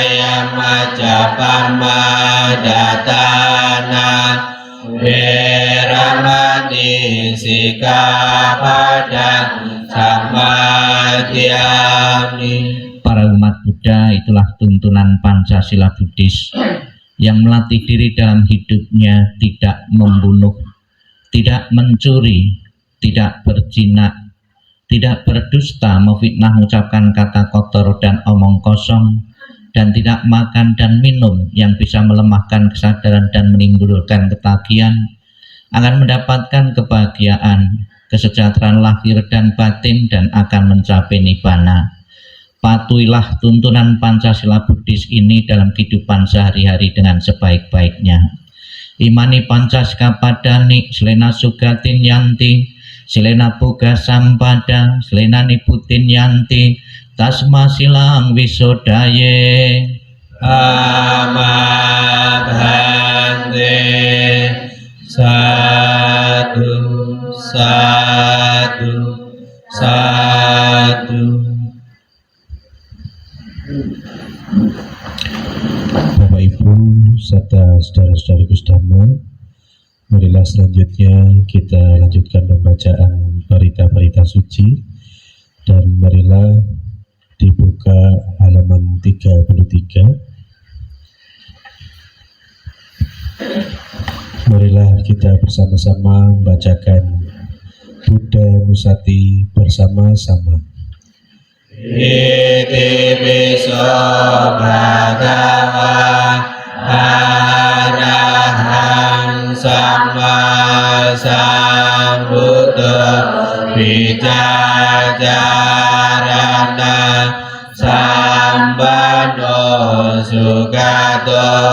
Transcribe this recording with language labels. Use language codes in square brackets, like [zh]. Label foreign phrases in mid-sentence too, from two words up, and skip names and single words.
[pi] Surameraya Majapamadatana veramani ณิสิกขาปะทังสมาธิยามิ [id] Para umat Buddha, itulah tuntunan Pancasila Buddhis yang melatih diri dalam hidupnya tidak membunuh, tidak mencuri, tidak berzina, tidak berdusta, memfitnah, mengucapkan kata kotor dan omong kosong, dan tidak makan dan minum yang bisa melemahkan kesadaran dan menimbulkan ketagihan, akan mendapatkan kebahagiaan, kesejahteraan lahir dan batin, dan akan mencapai nibbana. Patuhilah tuntunan Pancasila Buddhis ini dalam kehidupan sehari-hari dengan sebaik-baiknya. [pi] Imani Pancasila padani, selena sugatin yanti, selena boga sampada, selena niputin yanti, tasma silang wisodaye. Amabhante satu satu satu. [id] Bapak Ibu serta saudara-saudari Dhamma, marilah selanjutnya kita lanjutkan pembacaan parita-parita suci, dan marilah dibuka halaman 33. Marilah kita bersama-sama membacakan Buddha Nusati bersama-sama. [pi] Iti piso bhagava arahang sama sambuddho vicacarana sambano sugato